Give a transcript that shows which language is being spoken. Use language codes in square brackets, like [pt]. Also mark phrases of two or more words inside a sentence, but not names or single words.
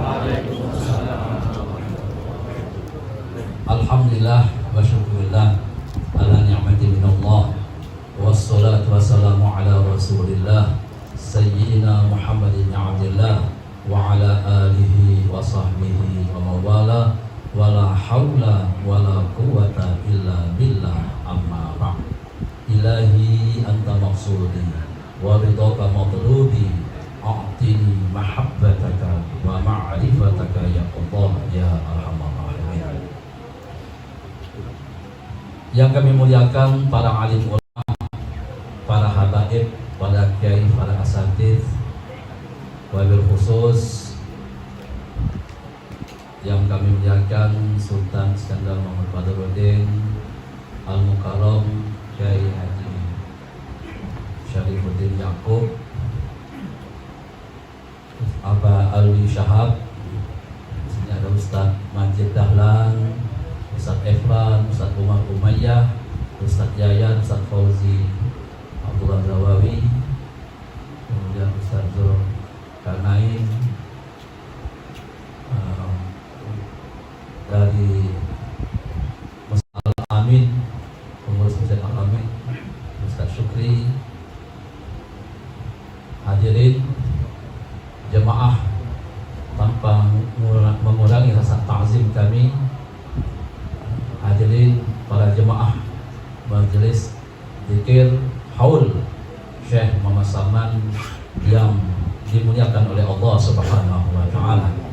[ar] الحمد لله وشكر لله على نعمة من الله، والصلاة والسلام على رسول الله سيدنا محمد عبد الله وعلى آله وصحبه ومولى ولا حول ولا قوة إلا بالله، أما بعد. إلهي أنت مقصودي ورضاك مطلوبي، أعطني محبتك ومعرفتك يا الله يا أرحم الراحمين. [id] Yang kami muliakan para alim ulama, para habaib, para kiai, para asatidz, [ar] وبالخصوص [id] yang kami muliakan Sultan Iskandar Muhammad Badruddin Al-Mukarram Kiai Haji Syarifuddin Yaqub, Aba Alwi Syahab, di sini ada Ustaz Majid Dahlan, Ustaz Efran, Ustaz Umar Umayyah, Ustaz Yayan, Ustaz Fauzi Abdullah Zawawi, kemudian Ustaz Zulkarnain dari Masjid Al-Amin, pengurus Masjid Al-Amin, Ustaz Syukri, hadirin jemaah, tanpa mengurangi rasa ta'zim kami, hadirin para jemaah majelis zikir haul Syekh Muhammad Salman yang dimuliakan oleh Allah [ar] سبحانه وتعالى.